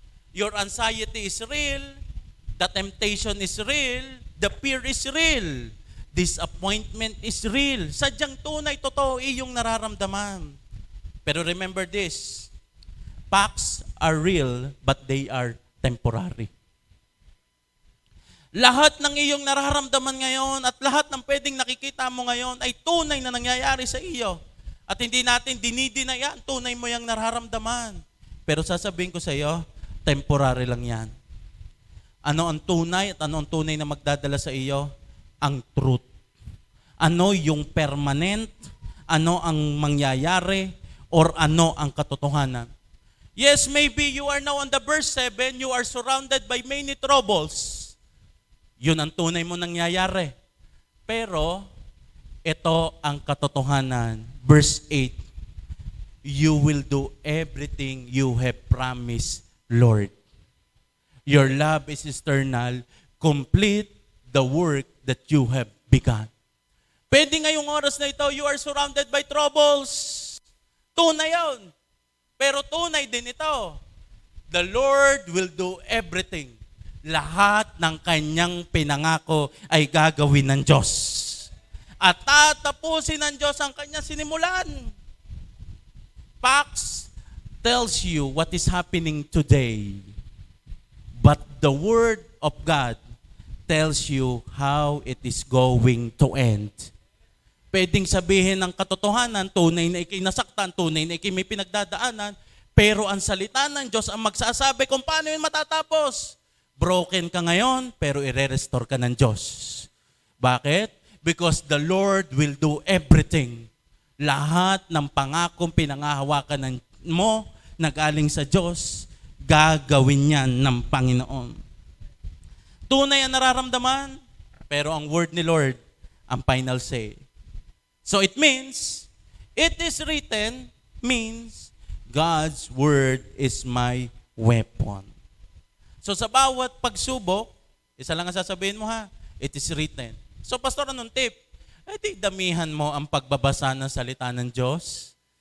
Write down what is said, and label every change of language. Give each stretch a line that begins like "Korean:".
English: Your anxiety is real, the temptation is real, the fear is real, disappointment is real.
Filipino: Sadyang tunay, totoo, iyong nararamdaman. Pero
English: remember this, facts are real, but they are temporary.
Filipino: Lahat ng iyong nararamdaman ngayon at lahat ng pwedeng nakikita mo ngayon ay tunay na nangyayari sa iyo. At hindi natin dinideny yan, tunay mo yung nararamdaman. Pero sasabihin ko sa iyo, temporary lang yan. Ano ang tunay at ano ang tunay na magdadala sa iyo? Ang truth. Ano yung permanent? Ano ang mangyayari? Or ano ang katotohanan?
English: Yes, maybe you are now on the verse 7, you are surrounded by many troubles.
Filipino: Yun ang tunay mo nangyayari. Pero, ito ang katotohanan.
English: Verse 8, you will do everything you have promised, Lord. Your love is eternal. Complete the work that you have begun.
Filipino: Pwede ngayong oras na ito,
English: you are surrounded by troubles.
Filipino: Tunay yun. Pero tunay din ito.
English: The Lord will do everything.
Filipino: Lahat ng kanyang pinangako ay gagawin ng Diyos. At tatapusin ng Diyos ang kanyang sinimulan.
English: Facts tells you what is happening today. But the Word of God tells you how it is going to end.
Filipino: Pwedeng sabihin ng katotohanan, tunay na ikay nasaktan, tunay na ikay may pinagdadaanan, pero ang salita ng Diyos ang magsasabi kung paano yun matatapos. Broken ka ngayon, pero i-restore ka ng Diyos. Bakit?
English: Because the Lord will do everything.
Filipino: Lahat ng pangakong pinangahawakan mo na galing sa Diyos, gagawin yan ng Panginoon. Tunay ang nararamdaman, pero ang word ni Lord, ang final say.
English: So it means, it is written, means, God's word is my weapon.
Filipino: So sa bawat pagsubok, isa lang ang sasabihin mo ha,
English: it is written.
Filipino: So pastor, anong tip? Di damihan mo ang pagbabasa ng salita ng Diyos.